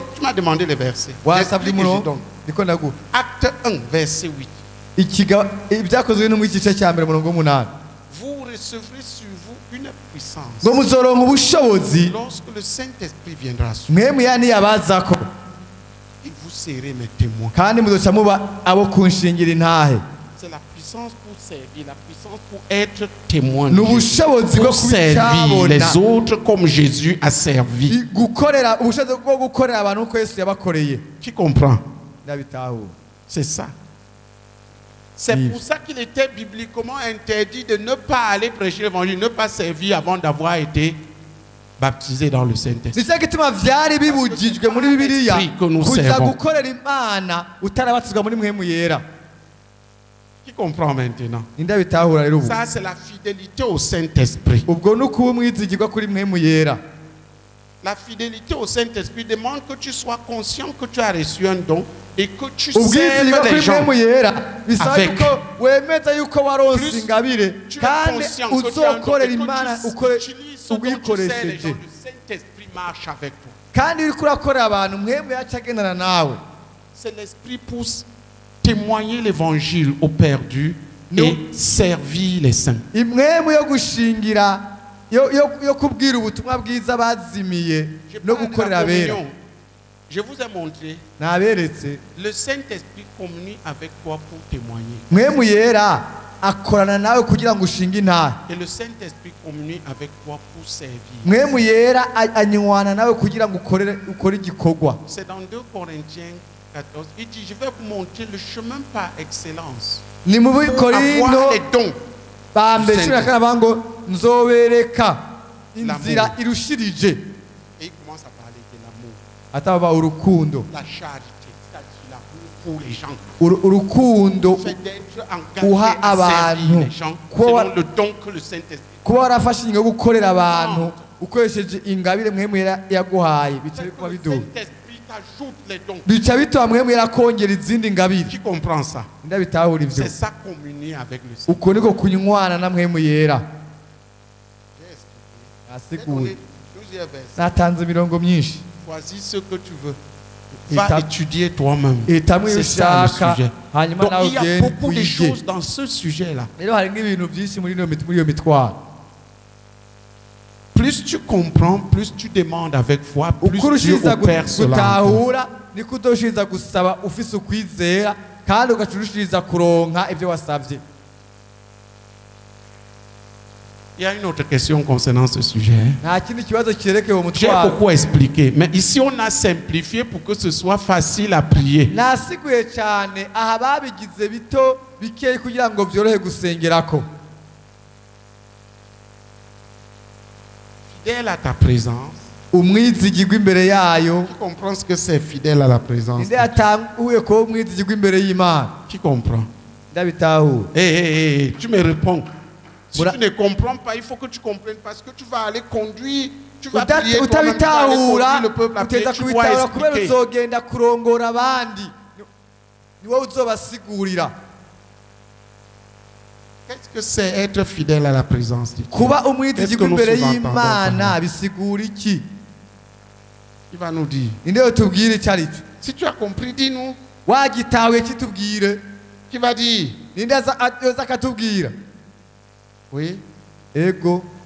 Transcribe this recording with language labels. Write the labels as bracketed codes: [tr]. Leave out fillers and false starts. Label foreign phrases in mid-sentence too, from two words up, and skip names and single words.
[fr] Tu m'as demandé les versets. [rn] wasabye [fr] J'explique et je [rn] umurongo [fr] donne. [rn] niko naguha [fr] Acte 1, verset 8. [rn] ibyakozwe no mu gice cya mbere umurongo w'umunani [fr] Vous recevrez sur vous une puissance. [rn] ngo muzoronka ubushobozi [fr] Lorsque le Saint-Esprit viendra sur [rn] Mpwemu Yera niyabazako [fr] vous, et vous serez mes témoins. [rn] kandi muzoca muba abo kunshingira intahe. [fr] C'est la puissance pour servir, la puissance pour être témoin. [rn] ni [fr] de Jésus. [rn] ubushobozi bwo [fr] Pour servir [rn] kubicyabona [fr] les autres comme Jésus a servi. [rn] gukorera ubushobozi bwo gukorera abantu uko Yesu yabakoreye. [fr] Qui comprend? [rn] Ndabitaho. [fr] C'est ça. C'est Oui. pour ça qu'il était bibliquement interdit de ne pas aller prêcher l'évangile, ne pas servir avant d'avoir été baptisé dans le Saint-Esprit. [rn] nicyo gituma vyari bibujijwe muri Bibiliya [fr] Esprit que nous [rn] kuja [fr] servons. [rn] gukorera Imana utarabatizwa muri Mpwemu Yera. [fr] Qui comprend maintenant? [rn] Ndabitahura rero ubu. [fr] Ça, c'est la fidélité au Saint-Esprit. [rn] ubwo ni ukuba umwizigirwa kuri Mpwemu Yera. [fr] La fidélité au Saint-Esprit demande que tu sois conscient que tu as reçu un don et que tu [rn] ubwizigirwa [fr] serves les [rn] kuri [fr] gens. [rn] Mpwemu Yera bisaba [fr] avec. [rn] yuko wemeza yuko waronse [fr] Plus [rn] ingabire [fr] Tu es [rn] kandi [fr] conscient que tu as un don [rn] uzokorera [fr] et que [rn] Imana [fr] tu [rn] ukore [fr] utilises ce dont tu sers les gens. [rn] ubwikoresheje [fr] Le Saint-Esprit marche avec toi. [rn] kandi uriko urakorera abantu Mpwemu Yera aca agendana nawe. [fr] C'est l'Esprit pour témoigner l'évangile aux perdus Nous- et servir les saints. [rn] Impwemu yo gushingira yo kubwira ubutumwa bwiza bazimiye [fr] Je [rn] no [fr] parle de [rn] gukorera [fr] la [rn] abera. [fr] communion. Je vous ai montré, [rn] Naberetse [fr] le Saint-Esprit communie avec toi pour témoigner. [rn] Mpwemu Yera akorana nawe kugira ngo ushinge intahe. [fr] Et le Saint-Esprit communie avec toi pour servir. [rn] Mpwemu Yera anywana nawe kugira ngo ukore igikorwa. [fr] C'est dans 2 Corinthiens 14. Il dit, je vais vous montrer le chemin par excellence. [rn] Ni mu [fr] Pour [rn] Bikorino [fr] avoir les dons. [rn] bambere [fr] Saint- [rn] 14 ngo nzobereka inzira [fr] L'amour. [rn] irushirije [fr] Et il commence à parler de l'amour, [rn] ataba urukundo [fr] la charité, c'est-à-dire l'amour pour les gens. [rn] urukundo [fr] Le fait d'être [rn] Uha [fr] engagé à servir [rn] abantu. [fr] les gens [rn] Kuba- [fr] selon le don que le Saint-Esprit. [rn] kuba warafashe ingingo yo gukorera abantu ukoresheje ingabire Mpwemu Yera yaguhaye bica [fr] C'est que [rn] bituma [fr] le [rn] biduha [fr] Saint-Esprit t'ajoute les dons. [rn] bica bituma Mpwemu Yera kongera izindi ngabire. [fr] Qui comprend ça? [rn] Ndabitahura ivyo [fr] C'est ça communier avec le Saint-Esprit. [rn] uko niko kunywana na Mpwemu Yera. [fr] J'ai [rn] Nasiguye [fr] donné plusieurs versets. [rn] natanze imirongo myinshi [fr] Choisis ce que tu veux. Et Va t'as- étudier toi-même. [rn] hitamwo iyo [fr] C'est ça le [rn] ushaka [fr] sujet. [rn] hanyuma [fr] Donc [rn] nawe [fr] il y a [rn] ugende [fr] beaucoup de [rn] wige. [fr] choses dans ce sujet-là. [rn] rero hari n'ibintu byinshi muri iyo mitwaro. [fr] Plus tu comprends, plus tu demandes avec foi, plus [rn] uko [fr] Dieu [rn] urushiza [fr] opère cela. en toi. [rn] gutahura niko uzoshiriza gusaba ufise ukwizera kandi ugaca urushiriza kuronka ibyo wasabye. [fr] Il y a une autre question concernant ce sujet. hein. [rn] Nta kindi kibazo cyerekeye uwo [fr] J'ai [rn] mutwaro. [fr] beaucoup expliqué, mais ici on a simplifié pour que ce soit facile à prier. [rn] nasiguye cyane aha babigize bito bikeyi kugira ngo byorohe gusengerako. [fr] Fidèle à ta présence. [rn] umwizigirwa imbere yayo. [fr] Qui comprend ce que c'est fidèle à la présence? [rn] ninde yatanguye kuba umwizigirwa imbere y'Imana. [fr] Qui comprend? [rn] Ndabitahura. [fr] Hé, tu me réponds. Si Voilà. tu ne comprends pas, il faut que tu comprennes parce que tu vas aller conduire, tu vas [rn] Uta- [fr] prier toi-même, tu vas aller [rn] utabitahura [fr] conduire le peuple à prier, [rn] uteza [fr] tu dois [rn] kubitahura kubera [fr] expliquer. [rn] uzogenda kurongora abandi ni wowe uzobasigurira. [fr] Qu'est-ce que c'est être fidèle à la présence de Dieu? [rn] kuba [fr] Qu'est-ce [rn] umwizigirwa [fr] que nous [rn] imbere [fr] sous-entendons [rn] y'Imana [fr] par là? [rn] bisigura iki? [fr] Il va nous dire. [rn] ninde yotubwira icyo ari cyo? [fr] Si tu as compris, dis-nous. [rn] wagitahuye kitubwire. [fr] Qui va dire? [rn] ninde yoza akatubwira? [fr] Oui. [rn] ego